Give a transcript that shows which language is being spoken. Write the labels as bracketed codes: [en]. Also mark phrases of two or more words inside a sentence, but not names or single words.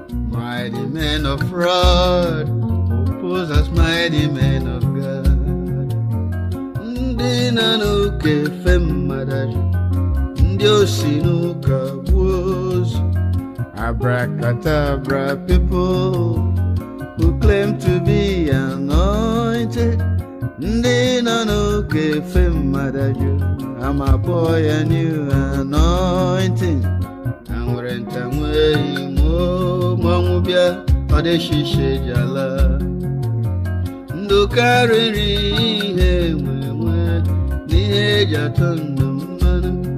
[en] Mighty men of fraud, oppose us, mighty men of God. [ig] Ndị na n'oke efe mmadụ ajụ, ndị o si n'ụka gbuo ozu. [en] Abracadabra people who claim to be anointed. [ig] Ndị nọ n'oke efe mmadụ ajụ, a ma kpọọ ya [en] new anointing. [ig] Ha nwere nta nwee imo, ma ọnwụ bịa, ọ dị shishe eji ala. Ndụ karịrị ihe enwe enwe, n'ihe eji atụ ndụ mmanụ.